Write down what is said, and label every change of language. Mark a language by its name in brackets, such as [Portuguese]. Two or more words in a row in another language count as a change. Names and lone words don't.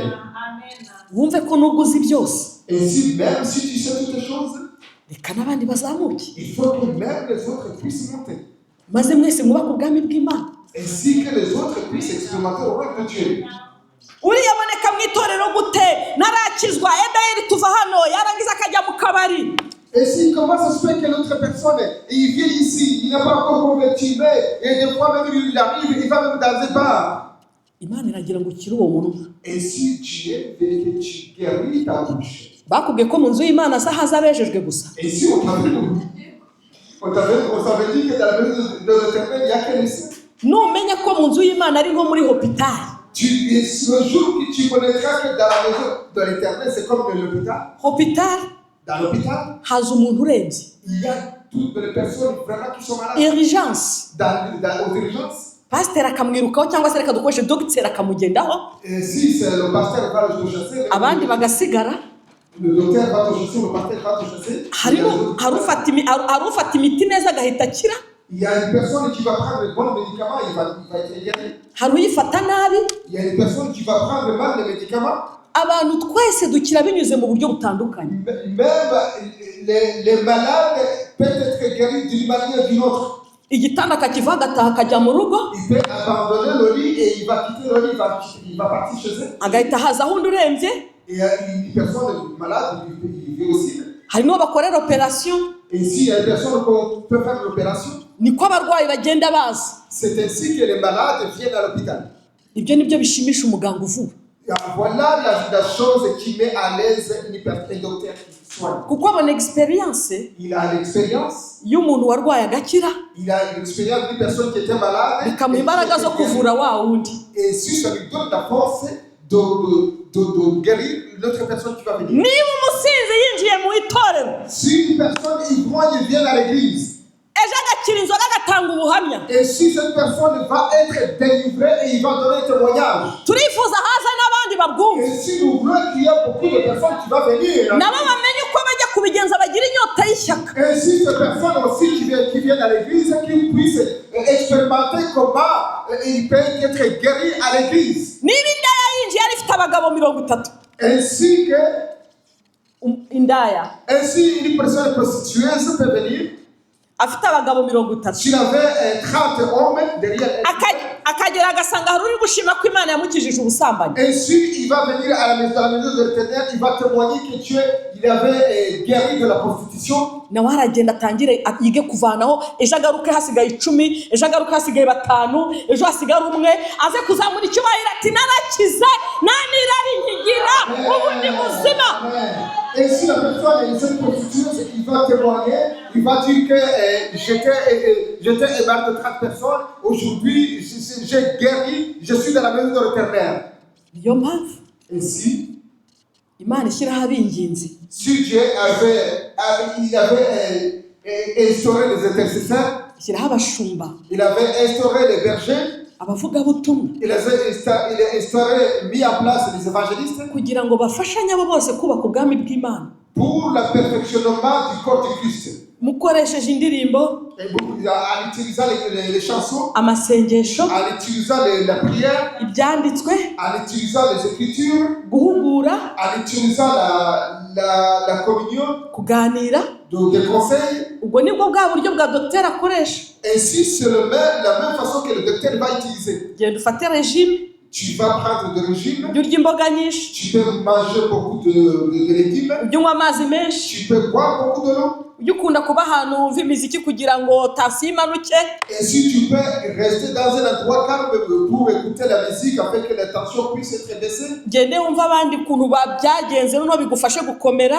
[Kinyarwanda] Wumve ko nubwo uzi byose, [French] Et si même si tu sais toutes les choses, [Kinyarwanda] reka n'abandi bazamuke, [French] il faut que même les autres puissent monter. [Kinyarwanda] maze mwese mwubake ubwami bw'Imana. [French] Ainsi que les autres puissent expérimenter le règne de Dieu. [Kinyarwanda] Uriya aboneka mu itorero gute? Narakizwa, Edayeri tuva hano, yarangiza akajya mu kabari. [French] Et si comment ça se fait que l'autre personne, il vient ici, il n'est pas encore converti, et des fois même il arrive, il va même dans des bars. [Kinyarwanda] Imana iragira ngo ukire uwo munwa. [French] Et si Dieu veut que tu guéris ta bouche. [Kinyarwanda] Bakubwiye ko mu nzu y'Imana se haza abejejwe gusa. [French] Et si on t'avait dit que dans la maison de l'Éternel, il n'y a qu'un lycée. [Kinyarwanda] Numenya ko mu nzu y'Imana ari nko muri hopitali. [French] Le jour que tu connaîtras que dans la maison de l'Éternel, c'est comme l'hôpital. [Kinyarwanda] Hopitali [French] Dans l'hôpital, [Kinyarwanda] haza umuntu urembye, [French] il y a toutes les personnes vraiment qui sont malades urgence aux urgences. [Kinyarwanda] pasiteri akamwirukaho cyangwa se reka dukoreshe dogiteri akamugendaho, [French] Et si c'est le pasteur va te chasser, [Kinyarwanda] abandi bagasigara. [French] le docteur va te chasser, le pasteur va te chasser. [Kinyarwanda] hari ufata imiti neza agahita akira, [French] Il y a une personne qui va prendre les bons médicaments, il va être guéri. [Kinyarwanda] hari uyifata nabi. [French] Il y a une personne qui va prendre mal les médicaments. [Kinyarwanda] Abantu twese dukira binyuze mu buryo butandukanye. [French] Même les malades peuvent être guéris d'une manière ou d'une autre. [Kinyarwanda] Igitanda akakiva agataha akajya mu rugo, [French] Il peut abandonner le lit et il va quitter le lit, il va partir chez eux. [Kinyarwanda] agahita hazaho undi urembye. [French] Et une personne malade, il vit aussi. [Kinyarwanda] Hari n'uwo bakorera operasiyo. [French] Et s'il y a une personne qui peut faire l'opération, [Kinyarwanda] niko abarwayi bagenda baza. [French] c'est ainsi que les malades viennent à l'hôpital. [Kinyarwanda] Ibyo nibyo bishimisha umuganga uvura. [French] Voilà la chose qui met à l'aise un docteur qui soigne. [Kinyarwanda] Kuko abona experience [French] Il a l'expérience. [Kinyarwanda] y'umuntu warwaye agakira, [French] Il a l'expérience d'une personne qui était malade. [Kinyarwanda] bikamuha imbaraga zo kuvura wa wundi. [French] Et si ça lui donne la force de guérir l'autre personne qui va venir. [Kinyarwanda] Niba umusinzi yinjiye mu itorero, [French] Si une personne ivrogne vient à l'église, [Kinyarwanda] ejo agakira inzoga agatanga ubuhamya, [French] et si cette personne va être délivrée et il va donner un témoignage, [Kinyarwanda] turifuza haza n'abandi babwumva, [French] et si nous voulons qu'il y ait beaucoup de personnes qui vont venir, [Kinyarwanda] nabo bamenye uko bajya kubigenza bagira inyota y'ishyaka. [French] et si ces personnes aussi qui viennent à l'église, qu'ils puissent expérimenter comment ils peuvent être guéris à l'église. [Kinyarwanda] Niba indaya yinjiye yari ifite abagabo 30, [French] Ainsi que [Kinyarwanda] indaya [French] une personne prostitueuse peut venir. [Kinyarwanda] afite abagabo 30, [French] S'il avait 30 hommes derrière elle, [Kinyarwanda] akagera agasanga hari uri gushima ko Imana yamukijije ubusambanyi. [French] ainsi il va venir à la maison de l'Éternel, il va témoigner que Dieu il avait guéri de la prostitution. [Kinyarwanda] Nawe aragenda atangire yige kuvanaho, ejo agaruke hasigaye 10, ejo agaruke hasigaye 5, ejo hasigara umwe, aze kuzamura icyubahiro ati narakize nanirari nkigira ubu ndi muzima. [French] Et si la personne est cette prostitueuse, il va témoigner, il va dire que j'étais émaré de 30 personnes, aujourd'hui j'ai guéri, je suis dans la maison de l'Éternel. [Kinyarwanda] Niyo mpamvu [French] Ainsi, [Kinyarwanda] Imana ishyiraho abinginzi, [French] si Dieu avait instauré les intercesseurs, [Kinyarwanda] ishyiraho abashumba, [French] il avait instauré les bergers, [Kinyarwanda] abavugabutumwa, [French] il a instauré, mis en place les évangélistes [Kinyarwanda] kugira ngo bafashanye abo bose kubaka ubwami bw'Imana. [French] pour le perfectionnement du corps de Christ. [Kinyarwanda] Mukoresheje indirimbo, [French] En utilisant les chansons, [Kinyarwanda] amasengesho, [French] en utilisant la prière, [Kinyarwanda] ibyanditswe, [French] en utilisant les écritures, [Kinyarwanda] guhugura, [French] en utilisant la communion, [Kinyarwanda] kuganira. [French] des conseils. [Kinyarwanda] Ubwo nibwo bwa buryo bwa dogiteri akoresha. [French] Ainsi, c'est la même façon que le docteur va utiliser. [Kinyarwanda] Genda ufate regime, [French] Tu vas prendre des régimes, [Kinyarwanda] ujye urya imboga nyinshi, [French] tu peux manger beaucoup de légumes, [Kinyarwanda] ujye unywa amazi menshi, [French] tu peux boire beaucoup de l'eau. [Kinyarwanda] ujye ukunda kuba ahantu wumva imiziki kugira ngo tansiyo imanuke. [French] Et si tu peux rester dans un endroit calme pour écouter la musique afin que la tension puisse être baissée. [Kinyarwanda] Gende wumva abandi ukuntu byagenze noneho bigufashe gukomera.